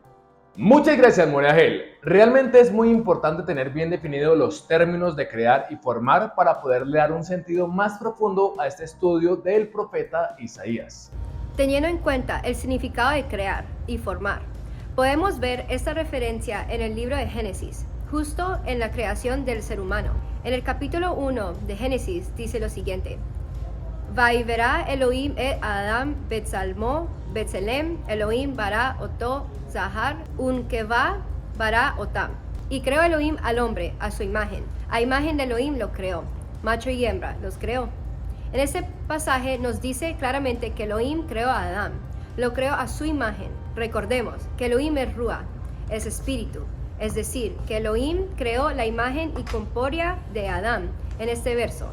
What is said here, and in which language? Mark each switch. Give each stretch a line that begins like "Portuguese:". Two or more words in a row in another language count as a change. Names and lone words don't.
Spanish: Muchas gracias, More Ángel. Realmente es muy importante tener bien definidos los términos de crear y formar para poderle dar un sentido más profundo a este estudio del profeta Isaías. Teniendo en cuenta el significado de crear y formar, podemos ver esta referencia en el libro de Génesis, justo en la creación del ser humano. En el capítulo 1 de Génesis dice lo siguiente:
Hebrew: ויברא אלהים את אדם בצלמו בצלם אלהים ברא אתו זכר ונקבה ברא אתם.
Spanish: Y creó Elohim al hombre a su imagen. A imagen de Elohim lo creó. Macho y hembra los creó. En este pasaje nos dice claramente que Elohim creó a Adán. Lo creó a su imagen. Recordemos que Elohim es Ruah, es espíritu. Es decir, que Elohim creó la imagen y corpórea de Adán en este verso.